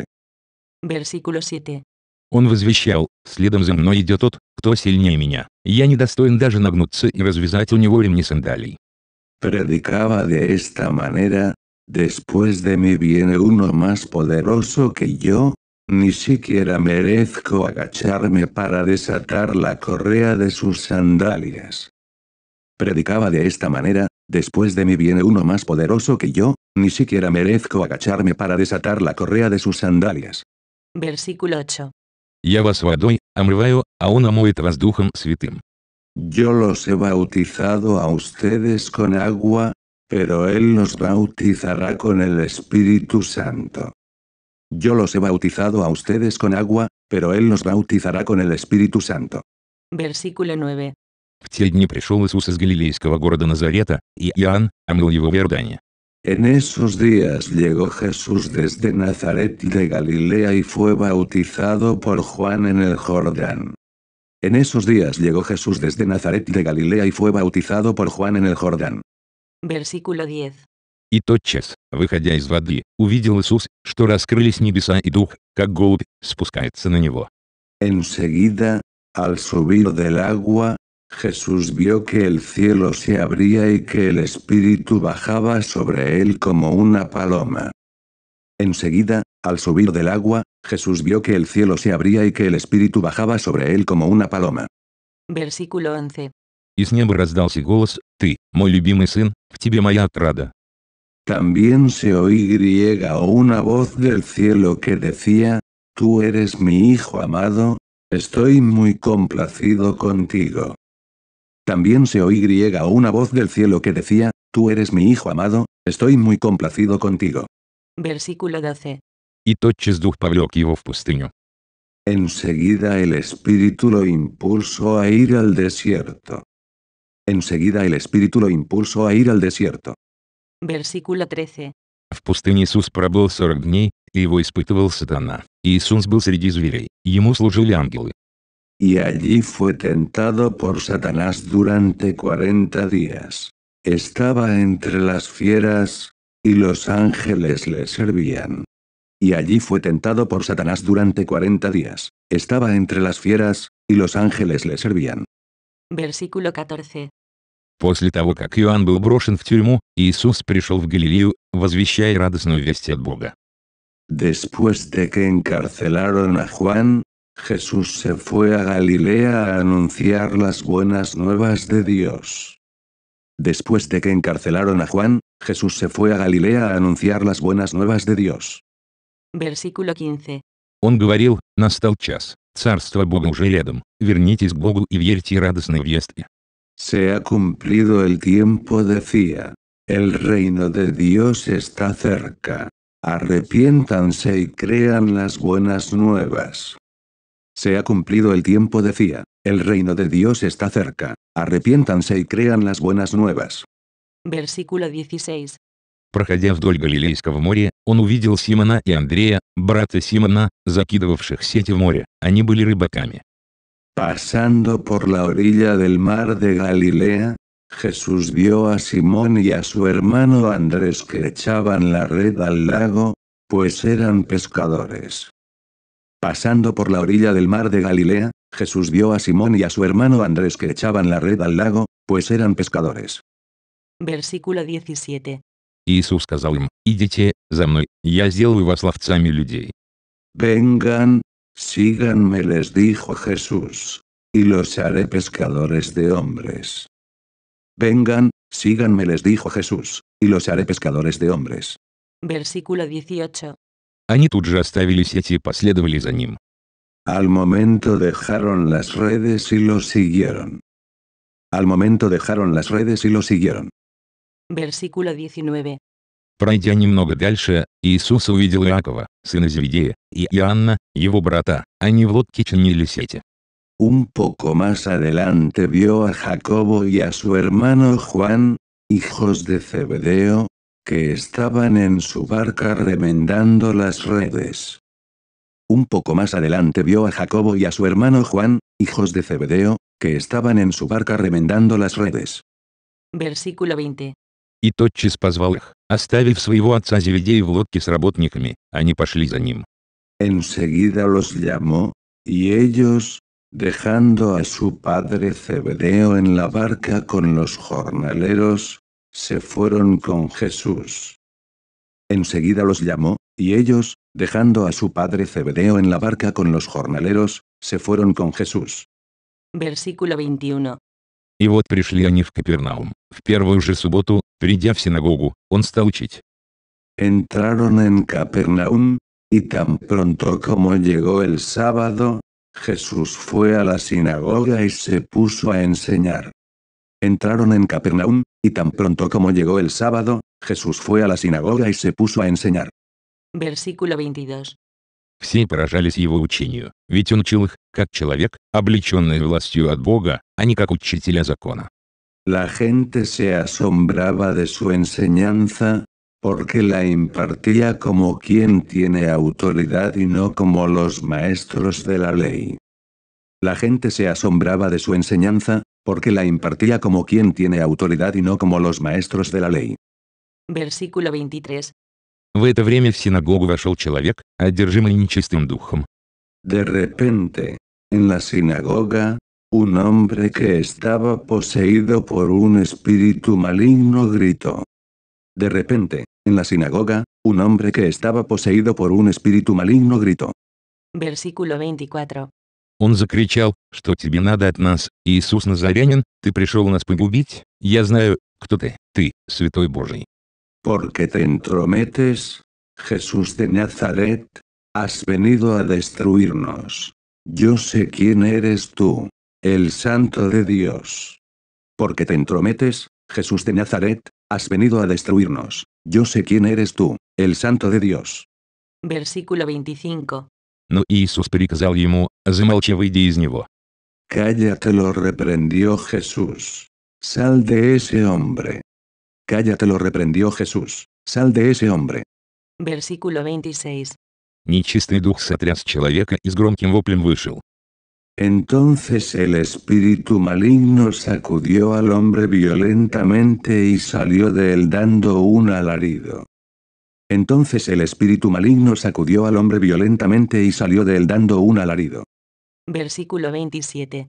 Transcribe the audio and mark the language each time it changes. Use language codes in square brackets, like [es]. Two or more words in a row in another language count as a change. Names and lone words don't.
[es] Versículo 7. [ru] Он возвещал: «Следом за мной идет тот, кто сильнее меня. Я недостоин даже нагнуться и развязать у него ремни сандалий». [es] Predicaba de esta manera: Después de mí viene uno más poderoso que yo, ni siquiera merezco agacharme para desatar la correa de sus sandalias. Predicaba de esta manera: Después de mí viene uno más poderoso que yo, ni siquiera merezco agacharme para desatar la correa de sus sandalias. Versículo 8. [ru] «Я вас водой омываю, а он омоет вас Духом Святым». [es] Yo los he bautizado a ustedes con agua, pero él los bautizará con el Espíritu Santo. Yo los he bautizado a ustedes con agua, pero él los bautizará con el Espíritu Santo. Versículo 9. [ru] В те дни пришел Иисус из галилейского города Назарета, и Иоанн омыл его в Иордане. [es] En esos días llegó Jesús desde Nazaret de Galilea y fue bautizado por Juan en el Jordán. En esos días llegó Jesús desde Nazaret de Galilea y fue bautizado por Juan en el Jordán. Versículo 10. [ru] И тотчас, выходя из воды, увидел Иисус, что раскрылись небеса и Дух, как голубь, спускается на него. [es] Enseguida, al subir del agua, Jesús vio que el cielo se abría y que el Espíritu bajaba sobre él como una paloma. Enseguida, al subir del agua, Jesús vio que el cielo se abría y que el Espíritu bajaba sobre él como una paloma. Versículo 11. [ru] И с неба раздался голос: «Ты, мой любимый сын, в тебе моя отрада». [es] También se oí una voz del cielo que decía: Tú eres mi Hijo amado, estoy muy complacido contigo. También se oí una voz del cielo que decía: Tú eres mi Hijo amado, estoy muy complacido contigo. Versículo 12. [ru] И тотчас Дух повлек его в пустыню. [es] Enseguida el Espíritu lo impulsó a ir al desierto. Enseguida el Espíritu lo impulsó a ir al desierto. Versículo 13. [ru] В пустыне Иисус пробыл 40 дней, и его испытывал сатана. И Иисус был среди зверей, ему служили ангелы. [es] y allí fue tentado por Satanás durante 40 días. Estaba entre las fieras, y los ángeles le servían. Y allí fue tentado por Satanás durante 40 días. Estaba entre las fieras, y los ángeles le servían. Versículo 14. [ru] После того, как Иоанн был брошен в тюрьму, Иисус пришел в Галилею, возвещая радостную весть от Бога. [es] Después de que encarcelaron a Juan, Jesús se fue a Galilea a anunciar las buenas nuevas de Dios. Después de que encarcelaron a Juan, Jesús se fue a Galilea a anunciar las buenas nuevas de Dios. Versículo 15. [ru] Он говорил: «Настал час, царство Бога уже рядом, вернитесь к Богу и верьте радостной вести». [es] Se ha cumplido el tiempo, decía. El reino de Dios está cerca. Arrepiéntanse y crean las buenas nuevas. Se ha cumplido el tiempo, decía. El reino de Dios está cerca. Arrepiéntanse y crean las buenas nuevas. Versículo 16. [ru] Проходя вдоль Галилейского моря, он увидел Симона и Андрея, брата Симона, закидывавших сети в море. Они были рыбаками. [es] Pasando por la orilla del mar de Galilea, Jesús vio a Simón y a su hermano Andrés que echaban la red al lago, pues eran pescadores. Pasando por la orilla del mar de Galilea, Jesús vio a Simón y a su hermano Andrés que echaban la red al lago, pues eran pescadores. Versículo 17. [ru] Иисус сказал им: «Идите за мной, я сделаю вас ловцами людей». [es] Vengan, síganme, les dijo Jesús, y los haré pescadores de hombres. Vengan, síganme, les dijo Jesús, y los haré pescadores de hombres. Versículo 18. [ru] Они тут же оставили сети и последовали за ним. [es] Al momento dejaron las redes y lo siguieron. Al momento dejaron las redes y lo siguieron. Versículo 19. [ru] Пройдя немного дальше, Иисус увидел Иакова, сына Зеведея, и Иоанна, его брата. Они в лодке чинили сети. [es] Un poco más adelante vio a Jacobo y a su hermano Juan, hijos de Zebedeo, que estaban en su barca remendando las redes. Un poco más adelante vio a Jacobo y a su hermano Juan, hijos de Zebedeo, que estaban en su barca remendando las redes. Versículo 20. [ru] И тотчас позвал их, оставив своего отца Зеведея в лодке с работниками, они пошли за ним. [es] Enseguida los llamó, y ellos, dejando a su padre Zebedeo en la barca con los jornaleros, se fueron con Jesús. Enseguida los llamó, y ellos, dejando a su padre Zebedeo en la barca con los jornaleros, se fueron con Jesús. Versículo 21. [ru] И вот пришли они в Капернаум. В первую же субботу, придя в синагогу, он стал учить. [es] Entraron en Capernaum, y tan pronto como llegó el sábado, Jesús fue a la sinagoga y se puso a enseñar. Entraron en Capernaum, y tan pronto como llegó el sábado, Jesús fue a la sinagoga y se puso a enseñar. Versículo 22. [ru] Все поражались его учению, ведь он учил их, как человек, облеченный властью от Бога, а не как учителя закона. [es] La gente se asombraba de su enseñanza, porque la impartía como quien tiene autoridad y no como los maestros de la ley. La gente se asombraba de su enseñanza, porque la impartía como quien tiene autoridad y no como los maestros de la ley. Versículo 23. [ru] В это время в синагогу вошел человек, одержимый нечистым духом. [es] De repente, en la sinagoga, un hombre que estaba poseído por un espíritu maligno gritó. De repente, en la sinagoga, un hombre que estaba poseído por un espíritu maligno gritó. Versículo 24. [ru] Он закричал: «Что тебе надо от нас, Иисус Назарянин, ты пришел нас погубить? Я знаю, кто ты, Святой Божий». [es] Porque te entrometes, Jesús de Nazaret, has venido a destruirnos. Yo sé quién eres tú, el Santo de Dios. Porque te entrometes, Jesús de Nazaret, has venido a destruirnos. Yo sé quién eres tú, el Santo de Dios. Versículo 25. [ru] Но Иисус приказал ему: «Замолчи, выйди из него». [es] Cállate, lo reprendió Jesús. Sal de ese hombre. Cállate, lo reprendió Jesús. Sal de ese hombre. Versículo 26. [ru] Нечистый дух сотряс человека и с громким воплем вышел. [es] Entonces el espíritu maligno sacudió al hombre violentamente y salió de él dando un alarido. Entonces el espíritu maligno sacudió al hombre violentamente y salió de él dando un alarido. Versículo 27.